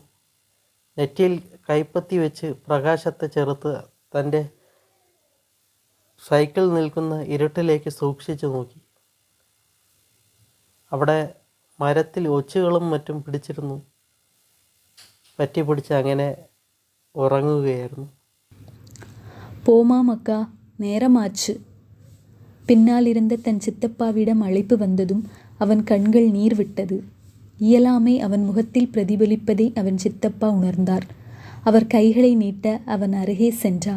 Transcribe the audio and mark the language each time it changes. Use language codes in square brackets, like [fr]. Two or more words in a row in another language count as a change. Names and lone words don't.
[ml] നെറ്റിയിൽ കൈപ്പത്തി വെച്ച് പ്രകാശത്തെ ചെറുത്ത് തൻ്റെ സൈക്കിൾ നിൽക്കുന്ന ഇരുട്ടിലേക്ക് സൂക്ഷിച്ചു നോക്കി. അവിടെ മരത്തിൽ ഒച്ചുകളും മറ്റും പിടിച്ചിരുന്നു. പറ്റിപ്പിടിച്ച് അങ്ങനെ ഉറങ്ങുകയായിരുന്നു. [ta] போமாமக்கா, நேரமாச்சு. பின்னால் இருந்த தன் சித்தப்பாவிடம் அழைப்பு வந்ததும் அவன் கண்கள் நீர் விட்டது. இயலாமை அவன் முகத்தில் பிரதிபலிப்பதை அவன் சித்தப்பா உணர்ந்தார். அவர் கைகளை நீட்ட அவன் அருகே சென்றான்.